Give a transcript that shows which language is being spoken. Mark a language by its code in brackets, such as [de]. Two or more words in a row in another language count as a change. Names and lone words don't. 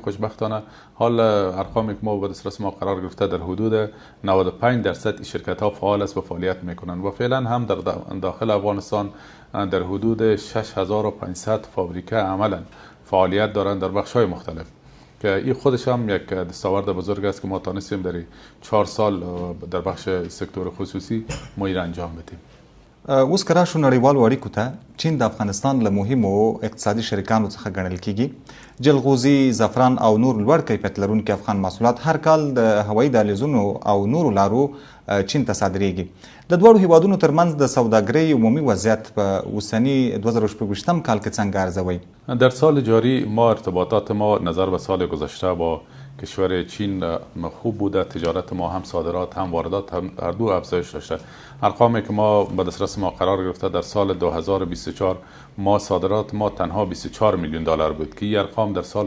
[fa] خوشبختانه حال ارقامی که ما به دسترس ما قرار گرفته در حدود 95% شرکت ها فعال است و فعالیت میکنن و فعلا هم در داخل افغانستان در حدود 6500 فابریکه عملا فعالیت دارند در بخش های مختلف که این خودش هم یک دستاورد بزرگ است که ما تانستیم در 4 سال در بخش سکتور خصوصی ما این انجام بدیم. [ps] اوس که راشو نړیوالو اړیکو ته، چین د افغانستان له مهمو اقتصادي شریکانو څخه ګڼل کیږي. جلغوزي، زعفران او نور لوړ کیفیت لرونکي افغان محصولات هر کال د هوایي دهلیزونو او نورو لارو چین ته صادریږي. د دواړو هیوادونو ترمنځ د سوداګرۍ عمومي وضعیت په اوسني 2016 کال کې څنګه ارزوئ؟ [fa] در سال جاری ما ارتباطات ما نظر به سال گذشته با کشور چین خوب بوده. تجارت ما هم صادرات هم واردات هم هر دو افزایش داشته. ارقامی که ما به دسترس ما قرار گرفته در سال 2024 ما صادرات ما تنها 24 میلیون دلار بود که این ارقام در سال